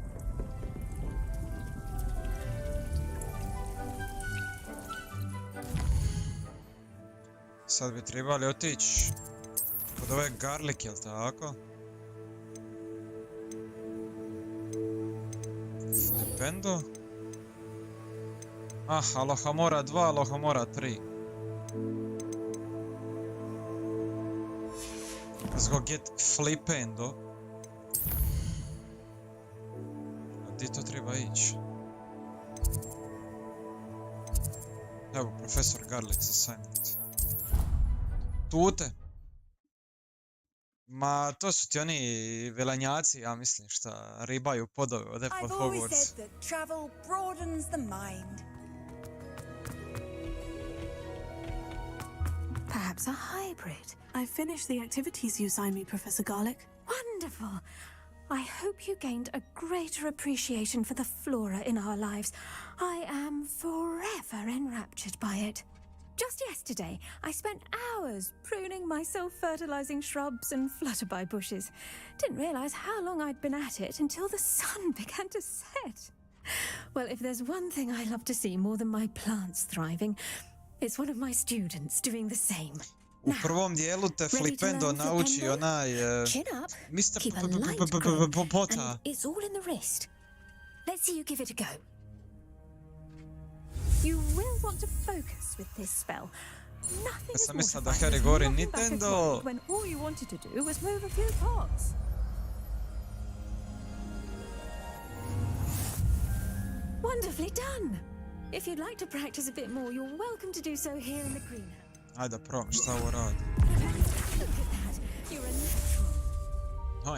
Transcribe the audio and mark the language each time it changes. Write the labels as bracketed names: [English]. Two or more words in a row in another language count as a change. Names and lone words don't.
[Croatian] Sad bi trebali otići kod ove garlic, jel tako? Flipendo? Ah, Lohamora 2, Lohamora 3. [English] Let's go get Flipendo. [Croatian] A gdje to treba ići? Evo, profesor [English] Garlic assignment. [Croatian] Tute. Ma, to su ti oni velanjaci, ja mislim, šta ribaju podove ovdje pod [English] I've always Hogwarts. said that travel broadens the mind. Perhaps a hybrid. I finished the activities you assigned me, Professor Garlic. Wonderful. I hope you gained a greater appreciation for the flora in our lives. I am forever enraptured by it. Just yesterday, I spent hours pruning my self-fertilizing shrubs and flutterby bushes. Didn't realize how long I'd been at it until the sun began to set. Well, if there's one thing I love to see more than my plants thriving, it's one of my students doing the same. [Croatian] U prvom dijelu te Flipendo nauči onaj... [English] Mr. Popota. It's all in the wrist. Let's see you give it a go. You will want to focus with this spell. Nothing is more satisfying than Nintendo when all you wanted to do was move a few pots. Wonderfully done. If you'd like to practice a bit more, you're welcome to do so here in the greenhouse. [Croatian] Ajde, probam šta ovo radi. [English] Look at that. You're a natural.